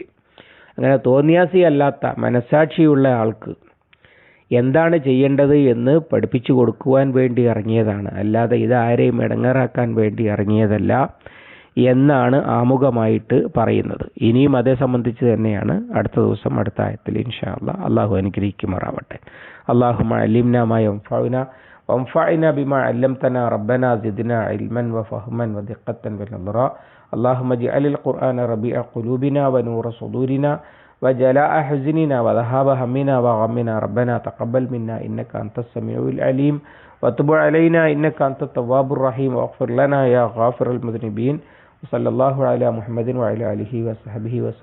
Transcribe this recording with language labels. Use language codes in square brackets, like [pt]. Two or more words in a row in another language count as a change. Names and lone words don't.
[ml] അങ്ങനെ തോന്നിയാസി അല്ലാത്ത മനസ്സാക്ഷിയുള്ള ആൾക്ക് എന്താണ് ചെയ്യേണ്ടത് എന്ന് പഠിപ്പിച്ചു കൊടുക്കുവാൻ വേണ്ടി ഇറങ്ങിയതാണ്, അല്ലാതെ ഇതാരെയും ഇടങ്ങേറാക്കാൻ വേണ്ടി ഇറങ്ങിയതല്ല എന്നാണ് ആമുഖമായിട്ട് പറയുന്നത്. ഇനിയും അതേ സംബന്ധിച്ച് തന്നെയാണ് അടുത്ത ദിവസം അടുത്ത ആയത്തിൽ [ar] إن شاء الله. [ml] അള്ളാഹു അനുഗ്രഹിക്കുമാറാവട്ടെ. [ar] اللهم علمنا ما ينفعنا وانفعنا بما علمتنا ربنا زدنا علما وفهما ودقة ونظرا. اللهم اجعل القرآن ربيع قلوبنا ونور صدورنا وجلاء حزننا وذهاب همنا وغمنا. ربنا تقبل منا إنك أنت السميع العليم وتب علينا إنك أنت التواب الرحيم واغفر لنا يا غافر المذنبين. وصلى الله على محمد وعلى آله وصحبه وسلم.